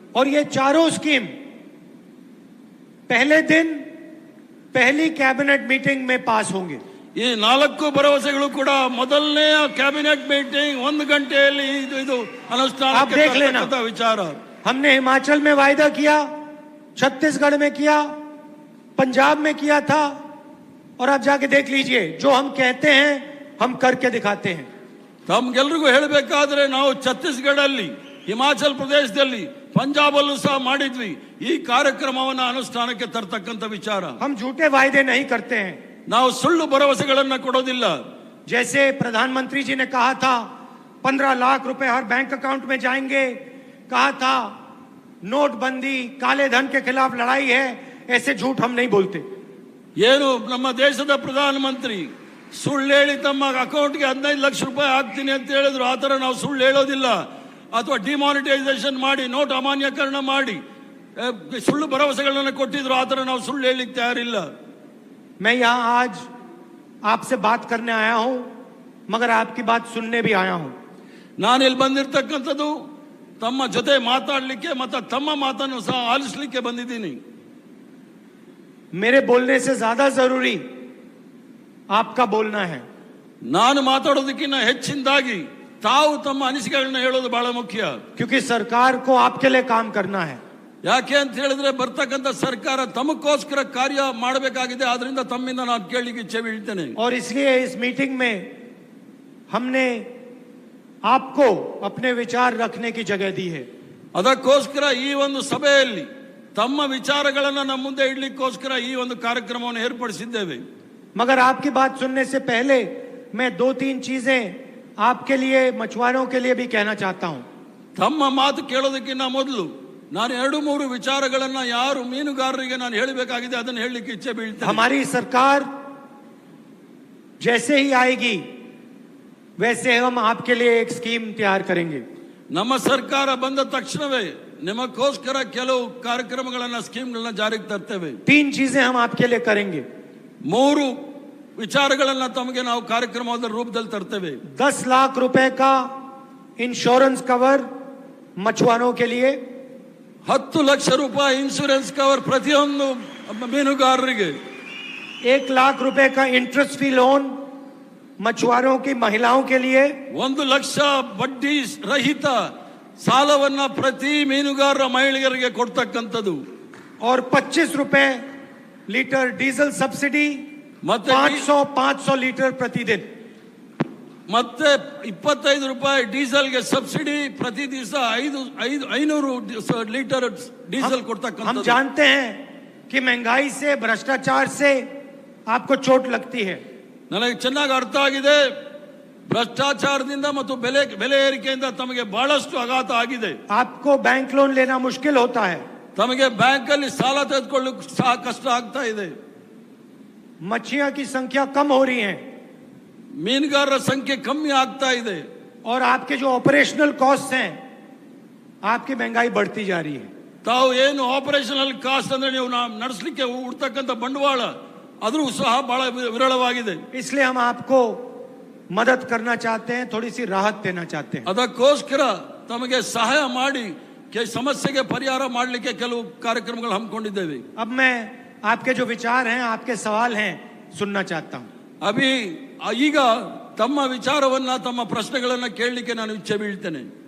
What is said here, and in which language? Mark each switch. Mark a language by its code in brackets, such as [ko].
[hi] और ये चारों स्कीम पहले दिन पहली कैबिनेट मीटिंग में पास होंगे. [kn] ಈ 4 ಭರವಸೆಗಳು ಕೂಡ ಮೊದಲನೇ ಕ್ಯಾಬಿನೆಟ್ ಮೀಟಿಂಗ್ 1 ಗಂಟೆಯಲ್ಲಿ ಇದು ಅನುಷ್ಠಾನಕ್ಕೆ ತರ್ತಕ್ಕಂಥ ವಿಚಾರ. [hi] हमने हिमाचल में वायदा किया, छत्तीसगढ़ में किया, पंजाब में किया था, और आप जाके देख लीजिए जो हम कहते हैं हम करके दिखाते हैं. [kn] ತಮ್ಗೆಲ್ರಿಗೂ ಹೇಳಬೇಕಾದ್ರೆ ನಾವು ಛತ್ತೀಸ್ಗಢಲ್ಲಿ, ಹಿಮಾಚಲ್ ಪ್ರದೇಶದಲ್ಲಿ, ಪಂಜಾಬ್ ಅಲ್ಲೂ ಸಹ ಮಾಡಿದ್ವಿ. ಈ ಕಾರ್ಯಕ್ರಮವನ್ನು ಅನುಷ್ಠಾನಕ್ಕೆ ತರ್ತಕ್ಕಂಥ ವಿಚಾರ. [hi] हम झूठे वायदे नहीं करते हैं. [kn] ನಾವು ಸುಳ್ಳು ಭರವಸೆಗಳನ್ನ ಕೊಡೋದಿಲ್ಲ. [hi] जैसे प्रधानमंत्री जी ने कहा था 15 लाख रुपए हर बैंक अकाउंट में जाएंगे, कहा था नोटबंदी काले धन के खिलाफ लड़ाई है, ऐसे झूठ हम नहीं बोलते. [kn] ಏನು ನಮ್ಮ ದೇಶದ ಪ್ರಧಾನಮಂತ್ರಿ ಸುಳ್ಳು ಹೇಳಿ ತಮ್ಮ ಅಕೌಂಟ್ಗೆ 15 ಲಕ್ಷ ರೂಪಾಯಿ ಹಾಕ್ತೀನಿ ಅಂತ ಹೇಳಿದ್ರು, ಆ ತರ ನಾವು ಸುಳ್ಳು ಹೇಳೋದಿಲ್ಲ. ಅಥವಾ ಡಿಮಾನಿಟೈಸೇಷನ್ ಮಾಡಿ, ನೋಟ್ ಅಮಾನ್ಯೀಕರಣ ಮಾಡಿ ಸುಳ್ಳು ಭರವಸೆಗಳನ್ನು ಕೊಟ್ಟಿದ್ರು, ಆ ತರ ನಾವು ಸುಳ್ಳು ಹೇಳಲಿಕ್ಕೆ ತಯಾರಿಲ್ಲ. [hi] मैं यहाँ आज आपसे बात करने आया हूं, मगर आपकी बात सुनने भी आया हूं. [kn] ನಾನು ಇಲ್ಲಿ ಬಂದಿರತಕ್ಕಂಥದ್ದು ತಮ್ಮ ಜೊತೆ ಮಾತಾಡಲಿಕ್ಕೆ ಮತ್ತು ತಮ್ಮ ಮಾತನ್ನು ಸಹ ಆಲಿಸಲಿಕ್ಕೆ ಬಂದಿದ್ದೀನಿ. [hi] मेरे बोलने से ज्यादा जरूरी आपका बोलना है. [kn] ನಾನು ಮಾತಾಡೋದಕ್ಕಿಂತ ಹೆಚ್ಚಿನದಾಗಿ ತಾವು ತಮ್ಮ ಅನಿಸಿಕೆಗಳನ್ನ ಹೇಳೋದು ಬಹಳ ಮುಖ್ಯ. [hi] क्योंकि सरकार को आपके लिए काम करना है. [kn] ಯಾಕೆ ಅಂತ ಹೇಳಿದ್ರೆ ಬರ್ತಕ್ಕಂಥ ಸರ್ಕಾರ ತಮಗೋಸ್ಕರ ಕಾರ್ಯ ಮಾಡಬೇಕಾಗಿದೆ. ಆದ್ರಿಂದ ತಮ್ಮಿಂದ ನಾನು ಕೇಳಲಿಕ್ಕೆ ಇಚ್ಛೆ ಬೀಳ್ತೇನೆ. [hi] और इसलिए इस मीटिंग में हमने आपको अपने विचार रखने की जगह दी है. [kn] ಅದಕ್ಕೋಸ್ಕರ ಈ ಒಂದು ಸಭೆಯಲ್ಲಿ ತಮ್ಮ ವಿಚಾರಗಳನ್ನು ನಮ್ಮ ಮುಂದೆ ಇಡ್ಲಿಕ್ಕೋಸ್ಕರ ಈ ಒಂದು ಕಾರ್ಯಕ್ರಮವನ್ನು ಏರ್ಪಡಿಸಿದ್ದೇವೆ. [hi] मगर आपकी बात सुनने से पहले मैं 2-3 चीजें आपके लिए, मछुआरों के लिए भी कहना चाहता हूं. [kn] ತಮ್ಮ ಮಾತು ಕೇಳೋದಕ್ಕಿಂತ ಮೊದಲು ನಾನು 2-3 ವಿಚಾರಗಳನ್ನ ಯಾರು ಮೀನುಗಾರರಿಗೆ ನಾನು ಹೇಳಬೇಕಾಗಿದೆ ಅದನ್ನು ಹೇಳಲಿಕ್ಕೆ ಇಚ್ಛೆ ಬೀಳ್ತೇನೆ. [hi] हमारी सरकार जैसे ही आएगी वैसे हम आपके लिए एक स्कीम तैयार करेंगे. [kn] ನಮ್ಮ ಸರ್ಕಾರ ಬಂದ ತಕ್ಷಣವೇ ನಿಮಗೋಸ್ಕರ ಕೆಲವು ಕಾರ್ಯಕ್ರಮಗಳನ್ನ, ಸ್ಕೀಮ್ಗಳನ್ನ ಜಾರಿಗೆ ತರ್ತೇವೆ. [hi] 3 चीजें हम आपके लिए करेंगे. [kn] 3 ವಿಚಾರಗಳನ್ನ ತಮಗೆ ನಾವು ಕಾರ್ಯಕ್ರಮದ ರೂಪದಲ್ಲಿ ತರ್ತೇವೆ. [hi] 10 लाख रुपए का इंश्योरेंस कवर मछुआरों के लिए, [kn] 10 ಲಕ್ಷ ರೂಪಾಯಿ ಇನ್ಶೂರೆನ್ಸ್ ಕವರ್ ಪ್ರತಿಯೊಂದು ಮೀನುಗಾರರಿಗೆ, [hi] 1 लाख रुपए का इंटरेस्ट फ्री लोन मछुआरों की महिलाओं के लिए, [kn] 1 ಲಕ್ಷ ಬಡ್ಡಿ ರಹಿತ ಸಾಲವನ್ನ ಪ್ರತಿ ಮೀನುಗಾರರ ಮಹಿಳೆಯರಿಗೆ ಕೊಡ್ತಕ್ಕಂಥದ್ದು, [hi] और 25 रुपए लीटर डीजल सब्सिडी, [kn] ಮತ್ತೆ [hi] 500 लीटर प्रतिदिन, [kn] ಮತ್ತೆ 25 ರೂಪಾಯಿ ಡೀಸೆಲ್ಗೆ ಸಬ್ಸಿಡಿ, ಪ್ರತಿ ದಿವಸ 500 ಲೀಟರ್ ಡೀಸೆಲ್ [hi] हम [kn] ಕೊಡ್ತಕ್ಕಂಥದ್ದು. [hi] जानते हैं कि महंगाई से, भ्रष्टाचार से आपको चोट लगती है. [kn] ನನಗೆ ಚೆನ್ನಾಗಿ ಅರ್ಥ ಆಗಿದೆ. ಭ್ರಷ್ಟಾಚಾರದಿಂದ ಮತ್ತು ಬೆಲೆ ಏರಿಕೆಯಿಂದ ತಮಗೆ ಬಹಳಷ್ಟು ಆಘಾತ ಆಗಿದೆ. [hi] आपको बैंक लोन लेना मुश्किल होता है. [kn] ತಮಗೆ ಬ್ಯಾಂಕ್ ಅಲ್ಲಿ ಸಾಲ ತೆಗೆದುಕೊಳ್ಳಲು ಸಹ ಕಷ್ಟ ಆಗ್ತಾ ಇದೆ. [hi] मछलियों की संख्या कम हो रही है, [kn] ಮೀನುಗಾರರ ಸಂಖ್ಯೆ ಕಮ್ಮಿ ಆಗ್ತಾ ಇದೆ. [hi] और आपके जो ऑपरेशनल कॉस्ट हैं, आपकी महंगाई बढ़ती जा रही है. [kn] ತಾವು ಏನು ಆಪರೇಷನಲ್ ಕಾಸ್ಟ್ ಅಂದ್ರೆ ನೀವು ನಡೆಸಲಿಕ್ಕೆ ಉಡ್ತಕ್ಕಂಥ ಬಂಡವಾಳ ಆದ್ರೂ ಸಹ ಬಹಳ ವಿರಳವಾಗಿದೆ. [hi] इसलिए हम आपको मदद करना चाहते हैं, थोड़ी सी राहत देना चाहते हैं. [kn] ಅದಕ್ಕೋಸ್ಕರ ತಮಗೆ ಸಹಾಯ ಮಾಡಿ ಸಮಸ್ಯೆಗೆ ಪರಿಹಾರ ಮಾಡಲಿಕ್ಕೆ ಕೆಲವು ಕಾರ್ಯಕ್ರಮಗಳು ಹಮ್ಮಿಕೊಂಡಿದ್ದೇವೆ. [hi] अब मैं आपके जो विचार हैं, आपके सवाल हैं, सुनना चाहता हूं. [kn] ಈಗ ತಮ್ಮ ವಿಚಾರವನ್ನ, ತಮ್ಮ ಪ್ರಶ್ನೆಗಳನ್ನ ಕೇಳಲಿಕ್ಕೆ ನಾನು ಇಚ್ಛೆ ಬೀಳ್ತೇನೆ.